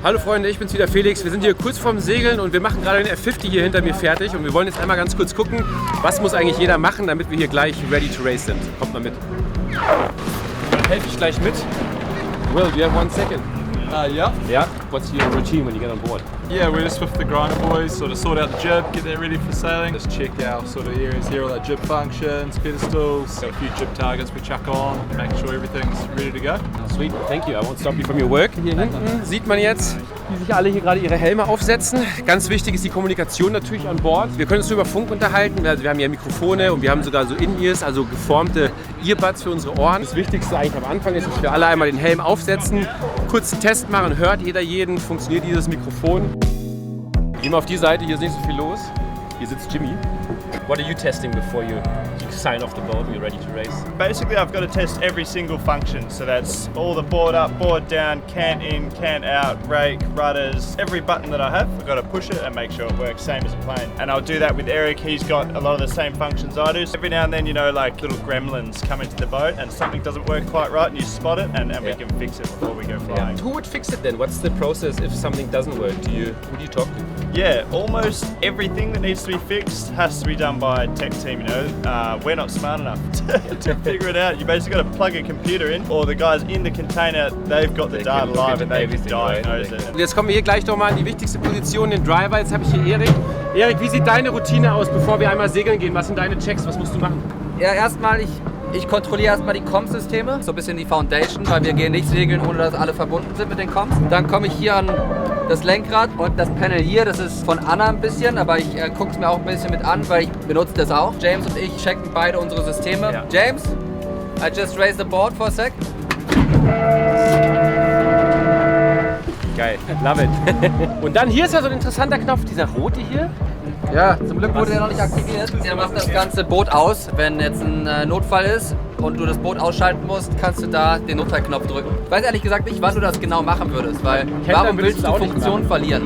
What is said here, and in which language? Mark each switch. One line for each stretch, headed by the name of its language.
German: Hallo Freunde, ich bin's wieder Felix. Wir sind hier kurz vorm Segeln und wir machen gerade den F50 hier hinter mir fertig und wir wollen jetzt einmal ganz kurz gucken, was muss eigentlich jeder machen, damit wir hier gleich
English: ready to race
German: sind. Kommt mal mit. Dann helfe ich gleich mit.
English: Will, do you have 1 second? Yeah. Yeah? What's your routine when you get on board? Yeah, we're just with the grinder boys, sort of sort out the jib, get that ready for sailing. Just check our sort of areas here, all our jib functions, pedestals, got a few jib targets we chuck on, make sure everything's ready to go. Sweet, thank you. I won't stop you from your work.
German: Hier hinten sieht man jetzt, wie sich alle hier gerade ihre Helme aufsetzen. Ganz wichtig ist die Kommunikation natürlich an Bord. Wir können uns nur über Funk unterhalten. Also wir haben hier Mikrofone und wir haben sogar so In-Ears, also geformte Earbuds für unsere Ohren. Das Wichtigste eigentlich am Anfang ist, dass wir alle einmal den Helm aufsetzen, kurzen Test machen, hört jeder jeden, funktioniert dieses Mikrofon. Gehen wir auf die Seite, hier ist nicht so viel los. Hier sitzt Jimmy.
English: What are you testing before you sign off the board and you're ready to race? Basically, I've got to test every single function. So that's all the board up, board down, cant in, cant out, rake, rudders, every button that I have. I've got to push it and make sure it works same as a plane. And I'll do that with Eric. He's got a lot of the same functions I do. So every now and then, you know, like little gremlins come into the boat and something doesn't work quite right and you spot it and we can fix it before we go flying. Who would fix it then? What's the process if something doesn't work? Who do you talk to? Yeah, almost everything that needs to be fixed has to be done by a tech team, you know. We're not smart enough to figure it out. You basically got to plug a computer in, or the guys in the container, they've got the data live and they can diagnose it.
German: Und jetzt kommen wir hier gleich nochmal an die wichtigste Position, den Driver. Jetzt habe ich hier Erik. Erik, wie sieht deine Routine aus, bevor wir einmal segeln gehen? Was sind deine Checks? Was musst du machen? Ja, erstmal, ich kontrolliere erstmal die Comms-Systeme, so ein bisschen die Foundation, weil wir gehen nicht segeln, ohne dass alle verbunden sind mit den Comms. Dann komme ich hier an das Lenkrad und das Panel hier, das ist von Anna ein bisschen, aber ich gucke es mir auch ein bisschen mit an, weil ich benutze das auch. James und ich checken beide unsere Systeme. Ja.
English: James, I just raised the board for a sec.
German: Geil,
English: love it.
German: Und dann hier ist ja so ein interessanter Knopf, dieser rote hier. Ja, zum Glück wurde der noch nicht aktiviert. Der macht das ganze Boot aus. Wenn jetzt ein Notfall ist und du das Boot ausschalten musst, kannst du da den Notfallknopf drücken. Ich weiß ehrlich gesagt nicht, wann du das genau machen würdest, weil warum willst du Funktion verlieren?